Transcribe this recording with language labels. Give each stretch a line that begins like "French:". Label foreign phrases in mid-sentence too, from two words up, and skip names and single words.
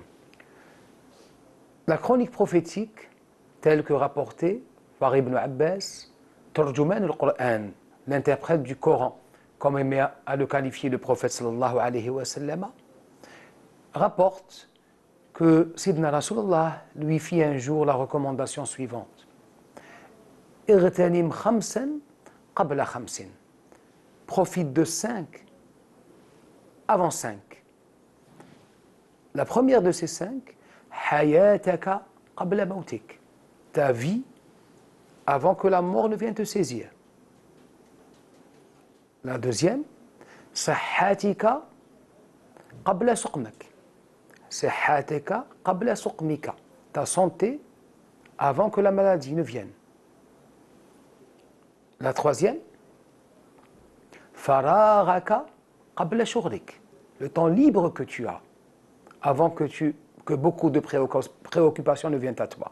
French: La chronique prophétique, telle que rapportée par Ibn Abbas,
Arabic: ترجمان القرآن,
French: l'interprète du Coran, comme aimait à le qualifier le prophète
Arabic: صلى الله عليه وسلم,
French: rapporte que Sidna Rasulullah lui fit un jour la recommandation suivante.
Arabic: اغتنم خمسا قبل خمس.
French: Profite de 5 avant 5. La première de ces 5,
Arabic: حياتك قبل موتك.
French: Ta vie avant que la mort ne vienne te saisir. La deuxième,
Arabic: صحتك قبل سقمك. صحتك قبل سقمك.
French: Ta santé avant que la maladie ne vienne. La troisième,
Arabic: فراغك قبل شغلك.
French: Le temps libre que tu as avant que beaucoup de préoccupations ne viennent à toi.